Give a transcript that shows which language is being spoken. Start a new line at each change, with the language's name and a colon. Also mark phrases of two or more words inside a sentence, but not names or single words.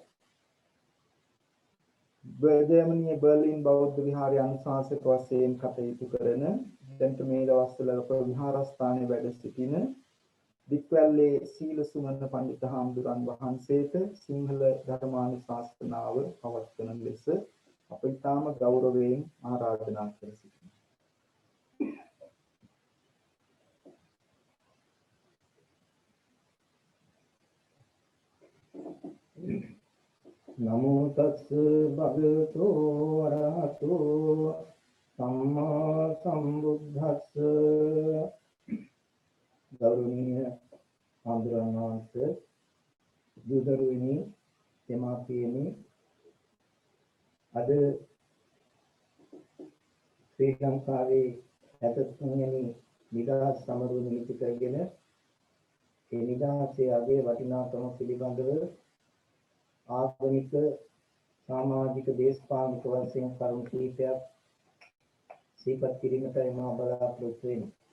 Sinhala: ජර්මනියේ බර්ලින් බෞද්ධ විහාරය අනුශාසක වශයෙන් කටයුතු කරන දැන් මේ දවස්වල විහාරස්ථානයේ වැඩ සිටින දික්වැල්ලේ සීල සුමන පඬිතු හාමුදුරන් වහන්සේට සිංහල ධර්මානුශාසනාව පවත්වන ලෙස අප ඉතාම ගෞරවයෙන් ආරාධනා කර සිටිනවා.
Pali: නමෝ තස්ස භගවතු වරහතෝ සම්මා සම්බුද්දස්ස
Sinhala: ගෞරවනීය හාමුදුරන් වහන්සේ දුදරුවිනි දෙමාපියනි අද ශ්‍රී ලංකාවේ 63 වෙනි නිදහස් සමරුව නිමිති කරගෙන ඒ නිදහසේ අගය වටිනාකම පිළිබඳව ආගමික සමාජික දේශපාලනික වශයෙන් කරුණු කීපයක් සිහිපත් කිරීමටයි මා බලාපොරොත්තු වෙන්නේ.